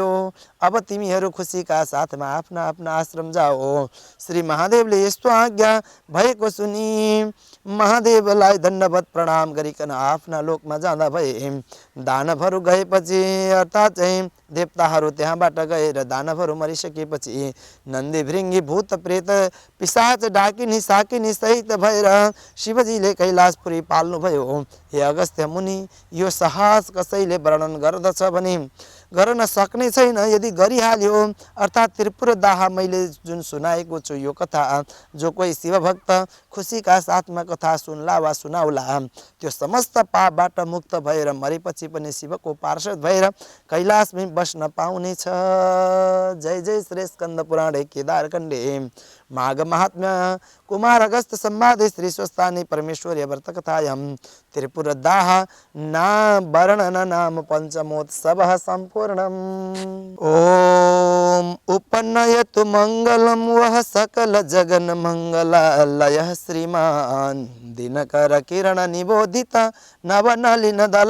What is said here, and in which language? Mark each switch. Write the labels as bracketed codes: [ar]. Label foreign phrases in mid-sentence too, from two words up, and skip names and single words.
[ne] अब तिमीहरू खुसीका साथमा आफ्ना आफ्ना आश्रम जाओ। श्री महादेवले यस्तो आज्ञा भएको सुनि महादेवलाई दण्डवत प्रणाम गरिकन आफ्ना लोकमा जाँदा भए। दानवहरू गएपछि अर्थात् चाहिँ देवताहरू त्यहाँबाट गएर दानवहरू मरिसकेपछि नन्दी भृङ्गी भूत प्रेत पिशाच डाकिनी साकिनी सहित भएर शिवजीले कैलाशपुरी पाल्नुभयो। हे अगस्त्य मुनि, यो साहस कसैले वर्णन गर्दछ भने गर्न सक्ने छैन। यदि गरिहाल्यो अर्थात् त्रिपुर दाह मैले जुन सुनाएको छु यो कथा, जो कोही शिवभक्त खुसीका साथमा कथा सुन्ला वा सुनाउला त्यो समस्त पापबाट मुक्त भएर मरेपछि पनि शिवको पार्षद भएर कैलाशमै बस्न पाउनेछ। [sa] जय जय श्री स्कंद पुराणे केदारखण्डे माघ महात्म्य कुमार अगस्त संवादे श्री स्वस्थानी परमेश्वरी व्रत कथायां त्रिपुर दाह वर्णन नाम पंचमोत्सवः संपूर्णम्। ओम उपनयतु मंगलम वह सकल जगन मंगलालयः श्रीमान दिनकर किरण निबोधित नवनलिन दल